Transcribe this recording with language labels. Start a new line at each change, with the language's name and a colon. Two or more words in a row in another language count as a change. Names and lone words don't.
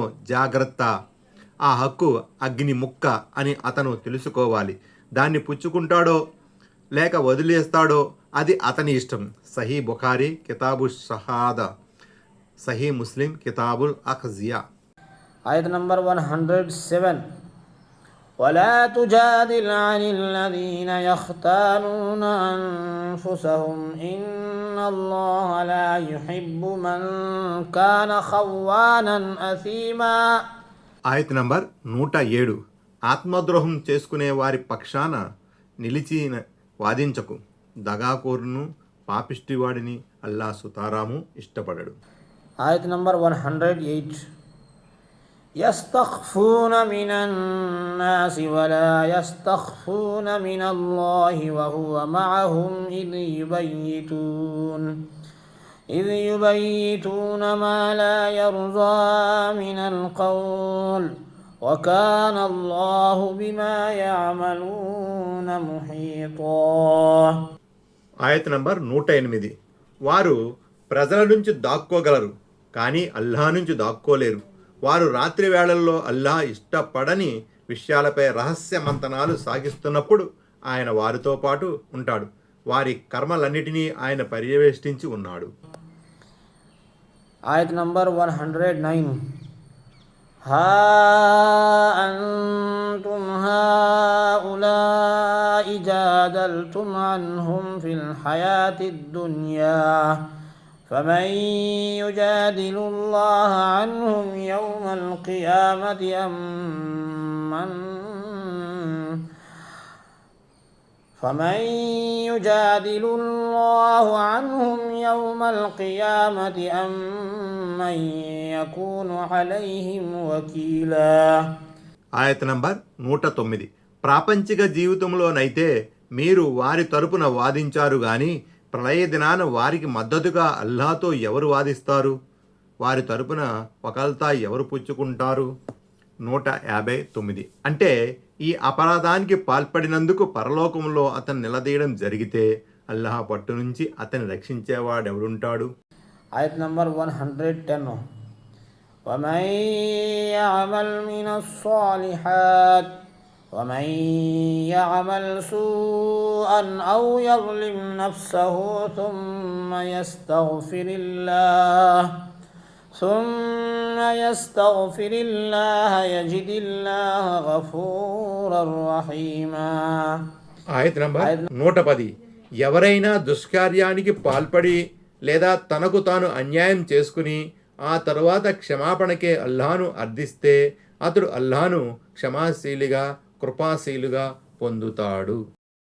Telugu: జాగ్రత్త, ఆ హక్కు అగ్ని ముక్క అని అతను తెలుసుకోవాలి. దాన్ని పుచ్చుకుంటాడో లేక వదిలేస్తాడో అది అతని ఇష్టం. సహీ బుఖారీ కితాబు షహాదా, సహీ ముస్లిం కితాబుల్ అఖ్జియా. ఆయత్ నంబర్ 107.
Arabic: ولا تجادل عن الذين يختانون أنفسهم إن الله لا يحب من كان خوانا أثيما.
Telugu: ఆయత్ నంబర్ 107. ఆత్మద్రోహం చేసుకునే వారి పక్షాన నిలిచి వాదించకు. దగాకోరును, పాపిష్టివాడిని అల్లా సుతారాము ఇష్టపడడు. ఆయత్ నంబర్ 108.
Arabic: يستخفون من الناس ولا يستخفون من الله وهو معهم إذ يبيتون ما لا يرضى من القول وكان الله بما يعملون محيطا.
Telugu: ఆయత్ నంబర్ 108. వారు ప్రజల నుంచి దాక్కోగలరు, కానీ అల్లాహ్ నుంచి దాక్కోలేరు. వారు రాత్రి వేళల్లో అల్లాహ్ ఇష్టపడని విషయాలపై రహస్య మంతనాలు సాగిస్తున్నప్పుడు ఆయన వారితో పాటు ఉంటాడు. వారి కర్మలన్నిటినీ ఆయన పర్యవేష్టించి ఉన్నాడు. ఆయత్ నంబర్ 109.
Arabic: ها أنتم هؤلاء جادلتم عنهم في الحياة الدنيا فمن يجادل الله عنهم يوم القيامة أم من يكون عليهم وكيلا.
Telugu: ఆయత్ నంబర్ 109. ప్రాపంచిక జీవితంలోనైతే మీరు వారి తరపున వాదించారు గాని ప్రళయ దినాన వారికి మద్దతుగా అల్లాహ్తో ఎవరు వాదిస్తారు? వారి తరపున వకాల్తా ఎవరు పుచ్చుకుంటారు? 159. అంటే ఈ అపరాధానికి పాల్పడినందుకు పరలోకంలో అతను నిలదీయడం జరిగితే అల్లాహ్ పట్టు నుంచి అతన్ని రక్షించేవాడెవడుంటాడు? ఆయత్ నంబర్ 110.
Arabic: ومن يعمل سوءا أو يظلم نفسه ثم يستغفر الله يجد الله غفورا رحيما.
Telugu: ఆయత నంబర్ 110. ఎవరైనా దుష్కార్యానికి పాల్పడి లేదా తనకు తాను అన్యాయం చేసుకుని ఆ తరువాత క్షమాపణకే అల్లాహను అర్థిస్తే అతడు అల్లాహను క్షమాశీలిగా కృపాశీలుగా పొందుతాడు.